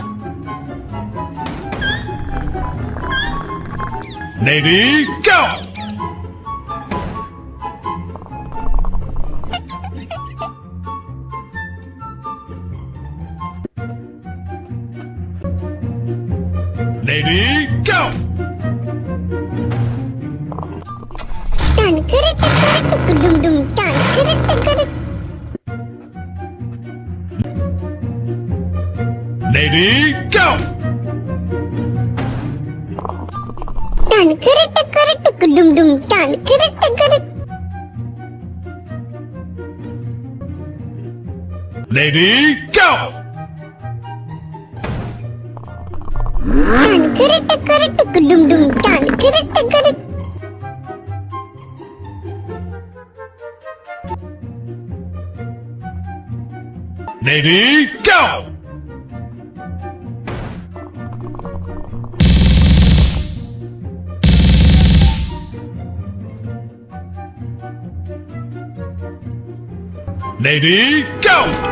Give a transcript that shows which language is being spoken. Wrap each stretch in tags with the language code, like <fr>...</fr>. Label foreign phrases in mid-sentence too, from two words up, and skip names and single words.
<en>Lady, go! Lady, go!</en> <tr>Tan kırık kırık dum dum tan kırık kırık.</tr> <en>Lady, go!</en> <tr>Tan kırık kırık dum dum tan kırık kırık.</tr> <en>Lady, go!</en> <tr>Tan kırık kırık dum dum tan kırık kırık.</tr> <en>Lady, go! Lady, go!</en>